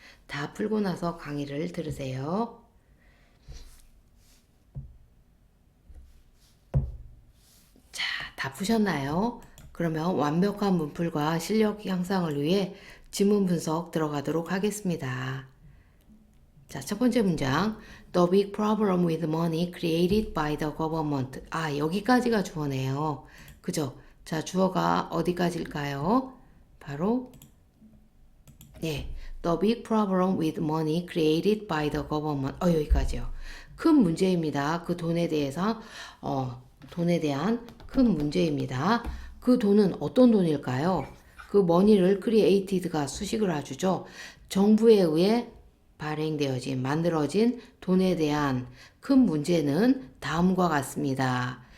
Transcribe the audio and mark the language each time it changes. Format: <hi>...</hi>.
<ko>다 풀고 나서 강의를 들으세요. 자, 다 푸셨나요? 그러면 완벽한 문풀과 실력 향상을 위해 지문 분석 들어가도록 하겠습니다. 자, 첫 번째 문장.</ko> <en>The big problem with money created by the government.</en> <ko>아, 여기까지가 주어네요. 그죠? 자, 주어가 어디까지일까요? 바로 네.</ko> <en>The big problem with money created by the government.</en> <ko>여기까지요. 큰 문제입니다. 그 돈에 대해서 돈에 대한 큰 문제입니다. 그 돈은 어떤 돈일까요? 그 money를 created가 수식을 해주죠. 정부에 의해 발행되어진, 만들어진 돈에 대한 큰 문제는 다음과 같습니다.</ko>